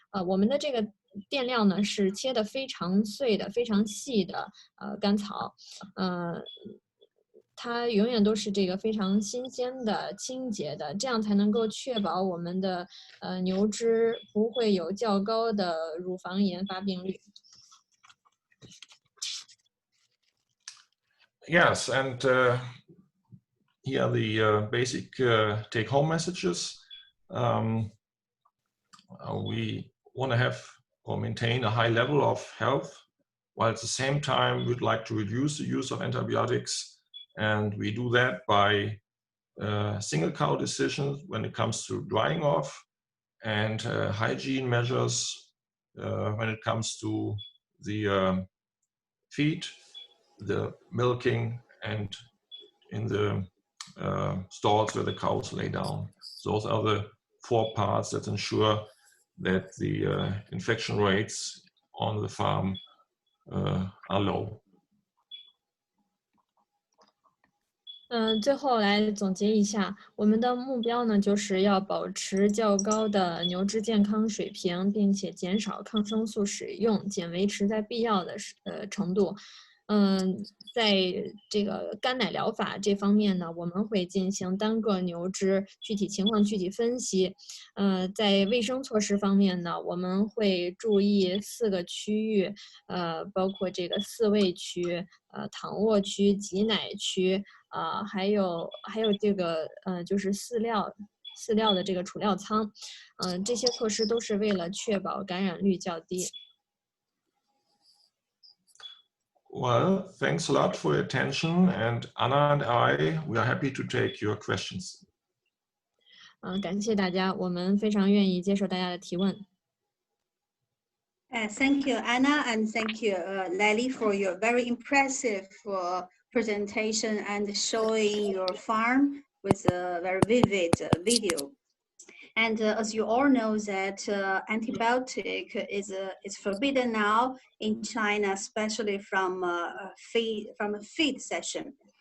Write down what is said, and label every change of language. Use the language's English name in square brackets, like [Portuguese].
[Chinese] 我们的这个垫料呢是切得非常碎的、非常细的干草。它永远都是这个非常新鲜的、清洁的，这样才能够确保我们的牛只不会有较高的乳房炎发病率。 [English] Yes, and here are the basic take-home messages. We want to have or maintain a high level of health, while at the same time we'd like to reduce the use of antibiotics, and we do that by single cow decisions when it comes to drying off, and hygiene measures when it comes to the feed, the milking, and in the stalls where the cows lay down. Those are the 4 parts that ensure that the infection rates on the farm are low. [Chinese] 最后来总结一下，我们的目标呢，就是要保持较高的牛只健康水平，并且减少抗生素使用，仅维持在必要的程度。在这个干奶疗法这方面呢，我们会进行单个牛只具体情况具体分析。在卫生措施方面呢，我们会注意4个区域，包括这个饲喂区、躺卧区、挤奶区，还有这个就是饲料的这个储料仓，这些措施都是为了确保感染率较低。 [English] Well, thanks a lot for your attention, and Anna and I, we are happy to take your questions. [Chinese] 感谢大家，我们非常愿意接受大家的提问。 [English] Thank you, Anna, and thank you, Lely, for your very impressive presentation and showing your farm with a very vivid video. And as you all know that antibiotic is forbidden now in China, especially from a feed session.